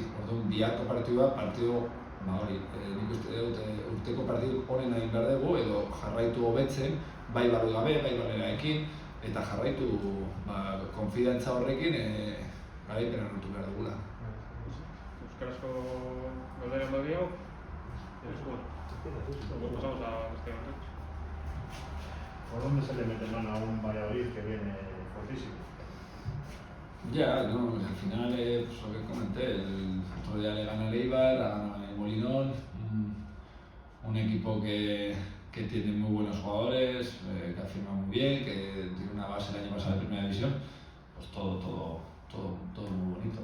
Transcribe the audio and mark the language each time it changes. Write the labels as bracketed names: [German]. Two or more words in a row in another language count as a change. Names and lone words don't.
[Basque] Orduan, biharko partidua, nik uste dut urteko partidu honen egin behar dugu edo jarraitu hobetzen, bai barru gabe, bai baleraekin, eta jarraitu konfidantza horrekin garaipena lortu behar dugula. Euskarazko galderen bat diago? [Spanish] Pasamos a Esteban. ¿Por dónde se le mete mano a un Valladolid que viene fortísimo? Ya, no, al final, pues lo que comenté, el otro día le gana el Eibar, ha ganado el Molinón, un equipo que tiene muy buenos jugadores, que ha firmado muy bien, que tiene una base el año pasado de Primera División, pues todo muy bonito.